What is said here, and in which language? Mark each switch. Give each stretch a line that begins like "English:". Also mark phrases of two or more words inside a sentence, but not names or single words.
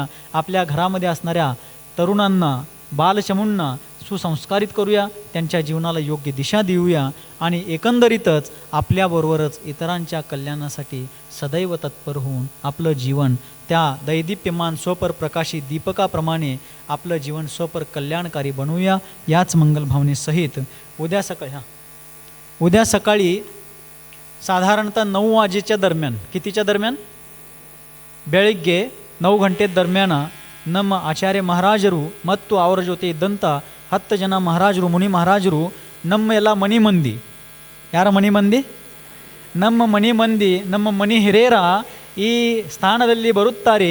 Marathi: आपल्या घरामध्ये असणाऱ्या तरुणांना, बालचमूंना सुसंस्कारित करूया, त्यांच्या जीवनाला योग्य दिशा देऊया आणि एकंदरीतच आपल्याबरोबरच इतरांच्या कल्याणासाठी सदैव तत्पर होऊन आपलं जीवन त्या दैदिप्यमान स्वपर प्रकाशी दीपकाप्रमाणे आपलं जीवन स्वपर कल्याणकारी बनवूया. याच मंगल भावनेसहित उद्या सकाळी साधारणतः 9 वाजेच्या दरम्यान, कितीच्या दरम्यान?
Kannada: ಬೆಳಿಗ್ಗೆ 9 ಗಂಟೆ ದರ್ಮ್ಯಾನ ನಮ್ಮ ಆಚಾರ್ಯ ಮಹಾರಾಜರು ಮತ್ತು ಅವರ ಜೊತೆ ಇದ್ದಂಥ 10 ಜನ ಮಹಾರಾಜರು, ಮುನಿ ಮಹಾರಾಜರು, ನಮ್ಮ ಎಲ್ಲ ಮನಿ ಮಂದಿ, ಯಾರ ಮನಿ ಮಂದಿ? ನಮ್ಮ ಮನಿ ಮಂದಿ, ನಮ್ಮ ಮನಿ ಹಿರಿಯರ ಈ ಸ್ಥಾನದಲ್ಲಿ ಬರುತ್ತಾರೆ.